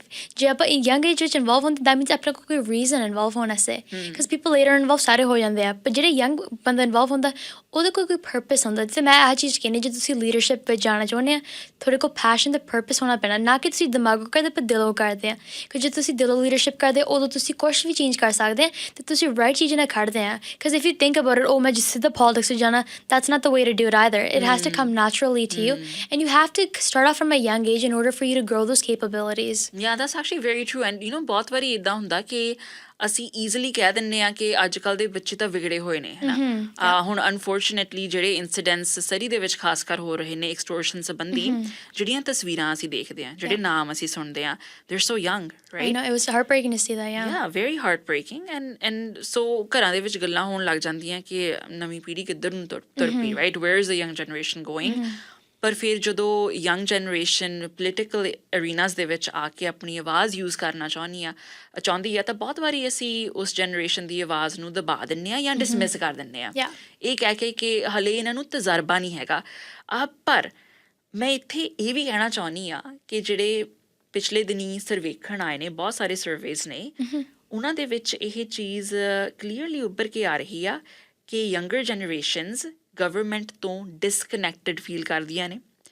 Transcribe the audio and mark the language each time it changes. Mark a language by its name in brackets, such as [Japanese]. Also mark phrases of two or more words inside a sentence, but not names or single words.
[Punjabi] ਜੇ ਆਪਾਂ [English] young age [Punjabi] ਵਿੱਚ ਇਨਵੋਲਵ ਹੁੰਦੇ, [English] that means [Punjabi] ਆਪਣੇ ਕੋਲ ਕੋਈ ਰੀਜ਼ਨ ਇਨਵੋਲਵ ਹੋਣ ਵਾਸਤੇ, [English] because people later involve [Punjabi] ਸਾਰੇ ਹੋ ਜਾਂਦੇ ਆ, ਪਰ ਜਿਹੜੇ ਯੰਗ ਬੰਦਾ ਇਨਵੋਲਵ ਹੁੰਦਾ ਉਹਦੇ ਕੋਲ ਕੋਈ ਪਰਪਸ ਹੁੰਦਾ। ਜਿੱਥੇ ਮੈਂ ਇਹ ਚੀਜ਼ ਕਹਿੰਦੀ, ਜੇ ਤੁਸੀਂ ਲੀਡਰਸ਼ਿਪ ਵਿੱਚ ਜਾਣਾ ਚਾਹੁੰਦੇ ਆ, ਤੁਹਾਡੇ ਕੋਲ ਪੈਸ਼ਨ ਅਤੇ ਪਰਪਸ ਹੋਣਾ ਪੈਣਾ, ਨਾ ਕਿ ਤੁਸੀਂ ਦਿਮਾਗੋਂ ਕਰਦੇ ਪਰ ਦਿਲੋਂ ਕਰਦੇ ਆ। ਕਿਉਂਕਿ ਜੇ ਤੁਸੀਂ ਦਿਲੋਂ ਲੀਡਰਸ਼ਿਪ ਕਰਦੇ ਉਦੋਂ ਤੁਸੀਂ ਕੁਛ ਵੀ ਚੇਂਜ ਕਰ ਸਕਦੇ ਆ, ਅਤੇ ਤੁਸੀਂ ਰਾਈਟ ਚੀਜ਼ਾਂ ਨਾਲ ਖੜਦੇ ਆ। [English] because if you think about it, [Punjabi] ਉਹ ਮੈਂ ਜਿਸ ਸਿੱਧਾ ਪੋਲੀਟਿਕਸ ਵਿੱਚ ਜਾਣਾ, [English] that's not the way to do it either. It has to come naturally to you, and you have to start off from a young age in order for you to grow those capabilities. Yeah, that's actually very true and [Punjabi] ਬਹੁਤ ਵਾਰੀ ਇਦਾਂ ਹੁੰਦਾ ਕਿ ਅਸੀਂ ਈਜ਼ੀਲੀ ਕਹਿ ਦਿੰਦੇ ਆ ਕਿ ਅੱਜ ਕੱਲ੍ਹ ਦੇ ਬੱਚੇ ਤਾਂ ਵਿਗੜੇ ਹੋਏ ਨੇ ਹੈ ਨਾ ਹੁਣ ਅਨਫੋਰਚੂਨੇਟਲੀ ਜਿਹੜੇ ਇਨਸੀਡੈਂਟਸ ਸਰੀ ਦੇ ਵਿੱਚ ਖਾਸ ਕਰ ਹੋ ਰਹੇ ਨੇ ਐਕਸਟੋਰਸ਼ਨ ਸੰਬੰਧੀ ਜਿਹੜੀਆਂ ਤਸਵੀਰਾਂ ਅਸੀਂ ਦੇਖਦੇ ਹਾਂ ਜਿਹੜੇ ਨਾਮ ਅਸੀਂ ਸੁਣਦੇ ਹਾਂ [English] they're so young I right know, it was heartbreaking to see that, yeah very heartbreaking and so [Punjabi] ਘਰਾਂ ਦੇ ਵਿੱਚ ਗੱਲਾਂ ਹੋਣ ਲੱਗ ਜਾਂਦੀਆਂ ਕਿ ਨਵੀਂ ਪੀੜ੍ਹੀ ਕਿੱਧਰ ਨੂੰ ਤੁਰ ਪਈ [English] right where is the young generation going [Punjabi] ਪਰ ਫਿਰ ਜਦੋਂ [English] young generation political arenas [Punjabi] ਦੇ ਵਿੱਚ ਆ ਕੇ ਆਪਣੀ ਆਵਾਜ਼ ਯੂਜ਼ ਕਰਨਾ ਚਾਹੁੰਦੀ ਆ ਤਾਂ ਬਹੁਤ ਵਾਰੀ ਅਸੀਂ ਉਸ ਜਨਰੇਸ਼ਨ ਦੀ ਆਵਾਜ਼ ਨੂੰ ਦਬਾ ਦਿੰਦੇ ਹਾਂ ਜਾਂ ਡਿਸਮਿਸ ਕਰ ਦਿੰਦੇ ਹਾਂ ਇਹ ਕਹਿ ਕੇ ਕਿ ਹਲੇ ਇਹਨਾਂ ਨੂੰ ਤਜਰਬਾ ਨਹੀਂ ਹੈਗਾ ਪਰ ਮੈਂ ਇੱਥੇ ਇਹ ਵੀ ਕਹਿਣਾ ਚਾਹੁੰਦੀ ਆ ਕਿ ਜਿਹੜੇ ਪਿਛਲੇ ਦਿਨੀਂ ਸਰਵੇਖਣ ਆਏ ਨੇ ਬਹੁਤ ਸਾਰੇ ਸਰਵੇਜ਼ ਨੇ ਉਹਨਾਂ ਦੇ ਵਿੱਚ ਇਹ ਚੀਜ਼ ਕਲੀਅਰਲੀ ਉੱਭਰ ਕੇ ਆ ਰਹੀ ਆ ਕਿ [English] younger generations [Punjabi] ਗਵਰਨਮੈਂਟ ਤੋਂ ਡਿਸਕਨੈਕਟਡ ਫੀਲ ਕਰਦੀਆਂ ਨੇ